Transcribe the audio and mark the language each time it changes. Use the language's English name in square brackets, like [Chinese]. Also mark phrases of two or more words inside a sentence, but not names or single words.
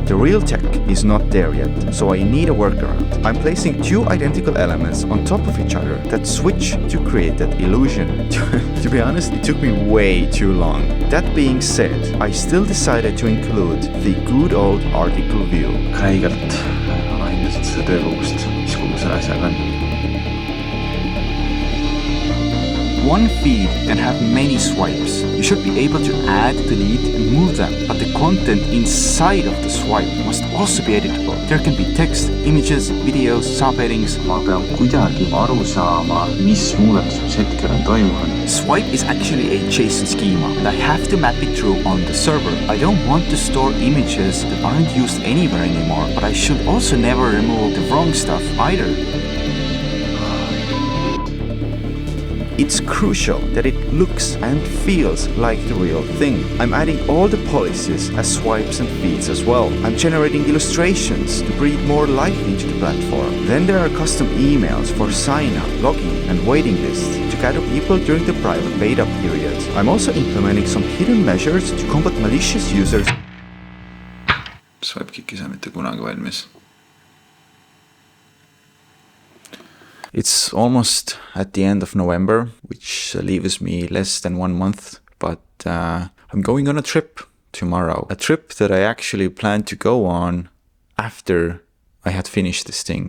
[English] The real tech is not there yet, so I need a workaround. I'm placing two identical elements on top of each other that switch to create that illusion. To be honest, it took me way too long. That being said, I still decided to include the good old article view. [Estonian] Räigelt alahindasid seda töökogust, mis kogu selle asjaga on. [English] One feed can have many swipes. You should be able to add, delete, and move them, but the content inside of the swipe must also be editable. There can be text, images, videos, subheadings. [Estonian] Ma pean kuidagi aru saama, mis muudatus hetkel on toimunud. [English] Swipe is actually a JSON schema, and I have to map it through on the server. I don't want to store images that aren't used anywhere anymore, but I should also never remove the wrong stuff either. It's crucial that it looks and feels like the real thing. I'm adding all the policies as swipes and feeds as well. I'm generating illustrations to breathe more life into the platform. Then there are custom emails for sign-up, login, and waiting lists to gather people during the private beta period. I'm also implementing some hidden measures to combat malicious users. [Estonian] Swipekick ei saa mitte kunagi valmis. [English] It's almost at the end of November, which leaves me less than 1 month, but I'm going on a trip tomorrow. A trip that I actually planned to go on after I had finished this thing.